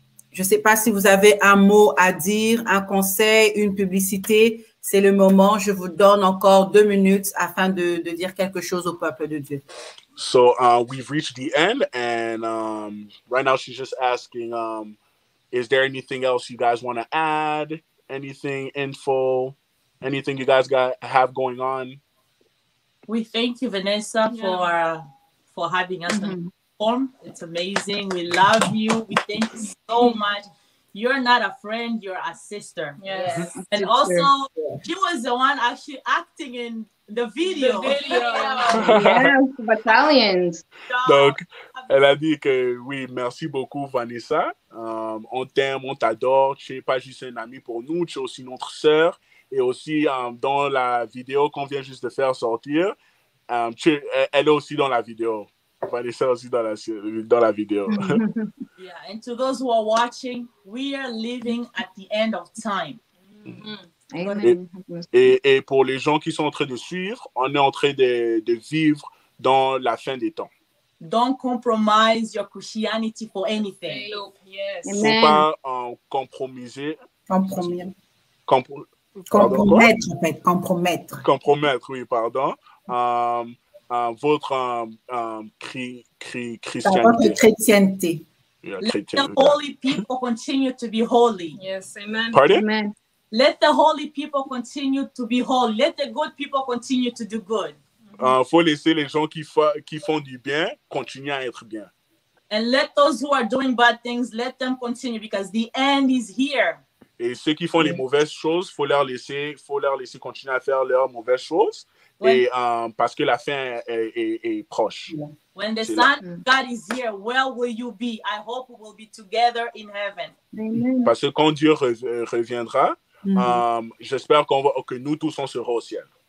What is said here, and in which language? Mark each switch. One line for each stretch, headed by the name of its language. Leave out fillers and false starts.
French: Je ne sais pas si vous avez un mot à dire, un conseil, une publicité. C'est le moment. Je vous donne encore 2 minutes afin de dire quelque chose au peuple de Dieu.
English: So we've reached the end, and right now she's just asking, is there anything else you guys want to add? Anything, info, anything you guys have going on? We thank you, Vanessa, for having us on the platform. It's amazing. We love you. We thank you so much. You're not a friend, you're a sister. Yes. And also, she was the one actually acting in the video. Yes, battalions.
French: Donc, elle a dit que oui, merci beaucoup, Vanessa. On t'aime, on t'adore. Tu n'es pas juste un ami pour nous, tu es aussi notre sœur. Et aussi, dans la vidéo qu'on vient juste de faire sortir, elle est aussi dans la vidéo. Vanessa aussi dans la vidéo.
English: Yeah, and to those who are watching, we are living at the end of time. Amen.
French: Et pour les gens qui sont en train de suivre, on est en train de vivre dans la fin des temps.
English: Don't compromise your Christianity for anything. Yes.
French: Il ne faut pas compromettre, Compromettre, en fait, compromettre. Compromettre, oui, pardon. Votre christianité. Votre chrétienté.
English: Yeah, Let the holy people continue to be holy. Yes, amen.
French: Pardon?
English: Amen. Let the holy people continue to be holy. Let the good people continue to do good.
French: Faut laisser les gens qui font du bien continuer à être bien.
English: And let those who are doing bad things, let them continue because the end is here.
French: Et ceux qui font les mauvaises choses, faut leur laisser continuer à faire leurs mauvaises choses. Ouais. Et parce que la fin est proche.
English: When the
French: C'est
English: Son of God is here, where will you be? I hope we will be together in heaven. Amen.
French: Parce que quand Dieu reviendra, j'espère que nous tous on sera au ciel.